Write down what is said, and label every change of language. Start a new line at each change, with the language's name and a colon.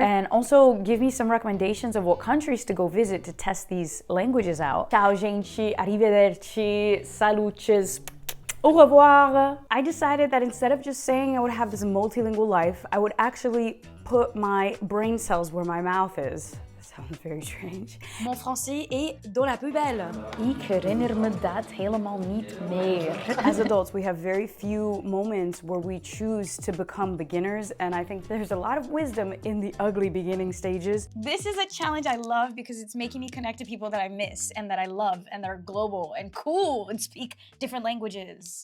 English: And also give me some recommendations of what countries to go visit to test these languages out.
Italian: Ciao gente, arrivederci, saluches.
French: Au revoir.
English: I decided that instead of just saying I would have this multilingual life, I would actually put my brain cells where my mouth is. That sounds very strange.
French: Mon français est dans la poubelle.
Dutch: Ik herinner me dat helemaal niet meer.
English: As adults, we have very few moments where we choose to become beginners, and I think there's a lot of wisdom in the ugly beginning stages. This is a challenge I love because it's making me connect to people that I miss and that I love and that are global and cool and speak different languages.